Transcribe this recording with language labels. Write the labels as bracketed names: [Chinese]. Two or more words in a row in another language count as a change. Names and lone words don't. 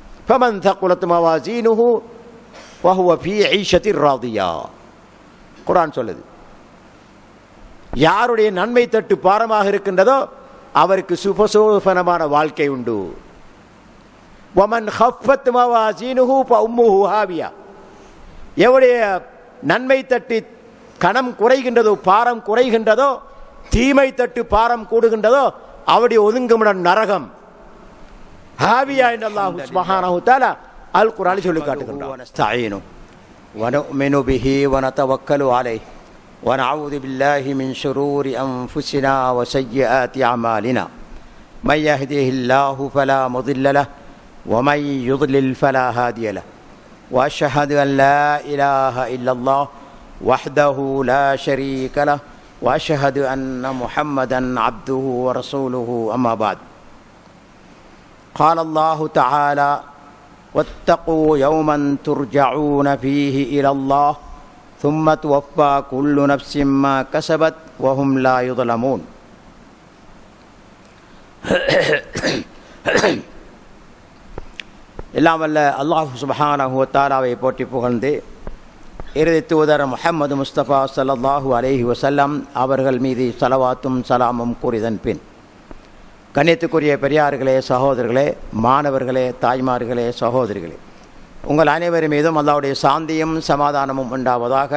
[Arabic] فمن ثقلت موازينه وهو في عيشة راضية. [Tamil] குர்ஆன் சொல்லுது, யாருடைய நன்மை தட்டு பாரமாக இருக்கின்றதோ அவருக்கு சுபசோபனமான வாழ்க்கை உண்டு. [Arabic] ومن خفت موازينه فأمه هاوية. [Tamil] எவருடைய நன்மை தட்டு கணம் குறைகின்றதோ பாரம் குறைகின்றதோ, தீமை தட்டு பாரம் கூடுகின்றதோ அவருடைய ஒதுங்குமிடம் நரகம். ஹாவியா என்று அல்லாஹ் [Arabic] سبحانه وتعالى [Tamil] அல் குர்ஆனில் சொல்லி காட்டுகின்றார். [Arabic] نستعين ونؤمن به ونتوكل عليه ونعوذ بالله من شرور أنفسنا وسيئات أعمالنا من يهده الله فلا مضل له ومن يضلل فلا هادي له وأشهد أن لا إله إلا الله وحده لا شريك له وأشهد أن محمدا عبده ورسوله أما بعد. قال الله تعالى واتقوا يوما ترجعون فيه إلى الله ثم توفى كل نفس ما كسبت وهم لا يظلمون. [Tamil] எல்லாம் வல்ல அல்லாஹ் [Arabic] سبحانه وتعالى [Tamil] போற்றி புகழ்ந்து இறுதி தூதர் முஹம்மது முஸ்தபா [Arabic] صلى الله عليه وسلم [Tamil] அவர்கள் மீது ஸலவாத்தும் சலாமும் கூறியதன் பின், கண்ணியத்துக்குரிய பெரியார்களே, சகோதரர்களே, மாணவர்களே, தாய்மார்களே, சகோதரிகளே, உங்கள் அனைவரும் மீதும் அல்லாஹ்வுடைய சாந்தியும் சமாதானமும் உண்டாவதாக.